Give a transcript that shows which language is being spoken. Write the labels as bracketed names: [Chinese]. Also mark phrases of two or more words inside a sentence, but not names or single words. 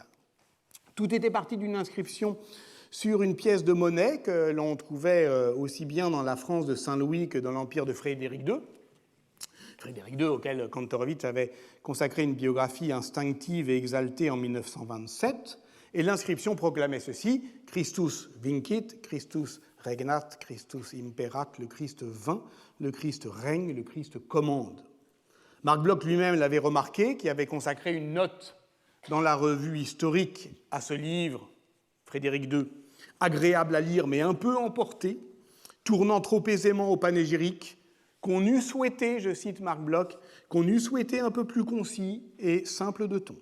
[French] Tout était parti d'une inscription sur une pièce de monnaie que l'on trouvait aussi bien dans la France de Saint-Louis que dans l'Empire de Frédéric II. Frédéric II, auquel Kantorowicz avait consacré une biographie instinctive et exaltée en 1927. Et l'inscription proclamait ceci: [Latin] Christus vincit, Christus regnat, Christus imperat, [French] le Christ vint, le Christ règne, le Christ commande. Marc Bloch lui-même l'avait remarqué, qui avait consacré une note dans la revue historique à ce livre, Frédéric II, agréable à lire mais un peu emporté, tournant trop aisément au panégyrique, qu'on eût souhaité, je cite Marc Bloch, qu'on eût souhaité un peu plus concis et simple de ton.